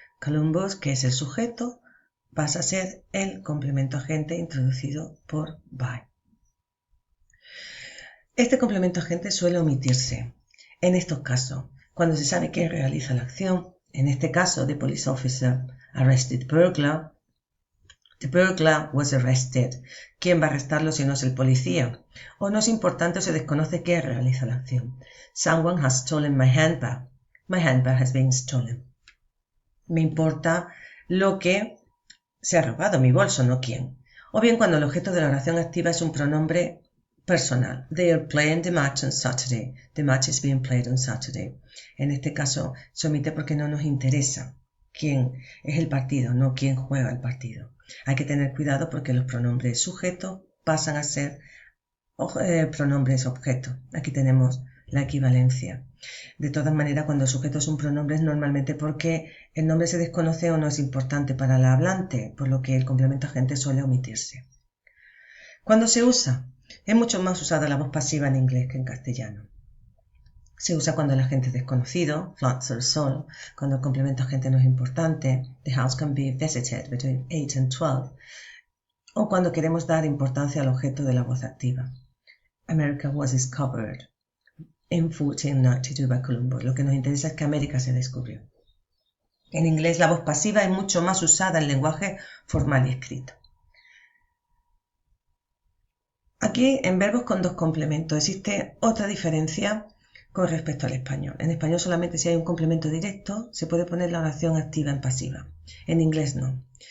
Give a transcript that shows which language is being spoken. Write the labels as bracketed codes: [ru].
[es] Columbus, que es el sujeto, pasa a ser el complemento agente introducido por by. Este complemento agente suele omitirse en estos casos, cuando se sabe quién realiza la acción. En este caso, [en] the police officer arrested burglar. The burglar was arrested. [es] ¿Quién va a arrestarlo si no es el policía? O no es importante o se desconoce quién realiza la acción. [en] Someone has stolen my handbag. My handbag has been stolen. [es] Me importa lo que se ha robado, mi bolso, no quién. O bien cuando el objeto de la oración activa es un pronombre personal. [en] They are playing the match on Saturday. The match is being played on Saturday. [es] En este caso se omite porque no nos interesa quién es el partido, no quién juega el partido. Hay que tener cuidado porque los pronombres sujetos pasan a ser pronombres objeto. Aquí tenemos la equivalencia. De todas maneras, cuando el sujeto es un pronombre es normalmente porque el nombre se desconoce o no es importante para el hablante, por lo que el complemento agente suele omitirse. ¿Cuándo se usa? Es mucho más usada la voz pasiva en inglés que en castellano. Se usa cuando el agente es desconocido, [en] floods or sol, [es] cuando el complemento agente no es importante, [en] the house can be visited between 8 and 12, [es] o cuando queremos dar importancia al objeto de la voz activa. [en] America was discovered in 1492 by Columbus. [es] Lo que nos interesa es que América se descubrió. En inglés la voz pasiva es mucho más usada en lenguaje formal y escrito. Aquí en verbos con dos complementos existe otra diferencia con respecto al español. En español solamente si hay un complemento directo se puede poner la oración activa en pasiva. En inglés no.